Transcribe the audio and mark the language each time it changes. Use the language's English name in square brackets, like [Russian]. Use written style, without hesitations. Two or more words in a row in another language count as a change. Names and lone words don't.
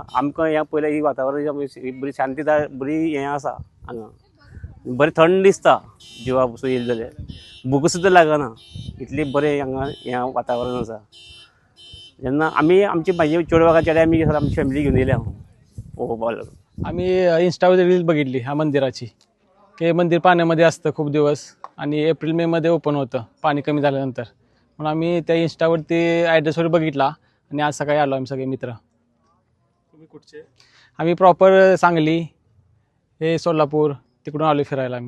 [Konkani] आमकां हें पयलें ही वातावरण बरी शांतीदाय बरी हें आसा. हांगा बरें थंड दिसता जिवा पसून येयलें जाल्यार. भूक सुद्दां लागना इतली बरें हांगा हें वातावरण आसा. जेन्ना आमी म्हाजी चेडवां चेड्या आमी आमची फॅमिली घेवन येयल्या पळोवपाक लागून. [Marathi] आम्ही इंस्टावर रील बघितली ह्या मंदिराची. हे मंदिर पाण्यामध्ये असतं खूप दिवस आणि एप्रिल मे मध्ये ओपन होतं पाणी कमी झाल्यानंतर. म्हणून आम्ही त्या इंस्टावरती ॲड्रेसवर बघितला आणि आज सकाळी आलो आम्ही सगळे मित्र. तुम्ही कुठचे? आम्ही प्रॉपर सांगली हे सोलापूर तिकडून आलो फिरायला आम्ही.